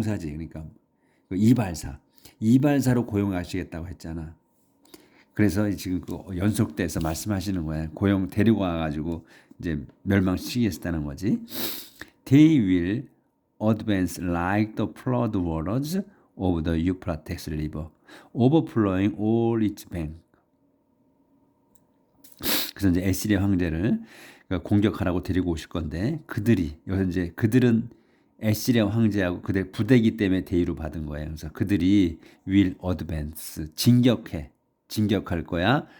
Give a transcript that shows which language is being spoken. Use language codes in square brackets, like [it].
[ko] 그러니까 그 이발사로 고용하시겠다고 했잖아. 그래서 지금 그 연속돼서 말씀하시는 거야. 고용 데리고 와가지고 이제 멸망시키겠다는 거지. [en] They will advance like the flood waters of the Euphrates River, overflowing all its bank. [ko] 그래서 이제 에시리아 황제를 공격하라고 데리고 오실 건데 그들은 에시리아 황제하고 그들 부대기 때문에 대의로 받은 거예요. 그래서 그들이 [en] will advance [ko] 진격할 거야.